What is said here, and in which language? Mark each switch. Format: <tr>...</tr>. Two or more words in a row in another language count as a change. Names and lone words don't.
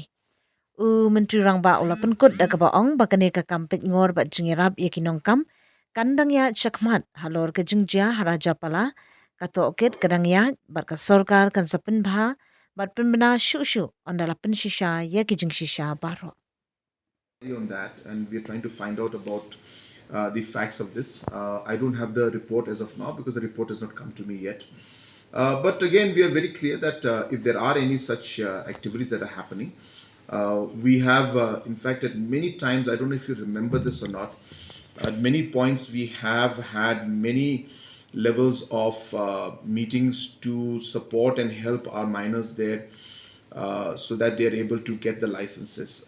<kha>Menturang ba ula penkut da ka ba ong ba kane ka kampet ngor ba jingïarap ya ki nong kam kandang ya chakmat halor ka jingjia Rajapala ka tohkit kadang ya bat ka sorkar kan sapen bha bat penbena shu ondala penshisha ya ki jing shisha baro.</kha> <en>On that, and we're trying to find out about the facts of this. I don't have the report as of now because the report has not come to me yet. But again, we are very clear that if there are any such activities that are happening, we have, in fact, at many times, I don't know if you remember this or not, at many points we have had many levels of meetings to support and help our miners there so that they are able to get the licenses.</en>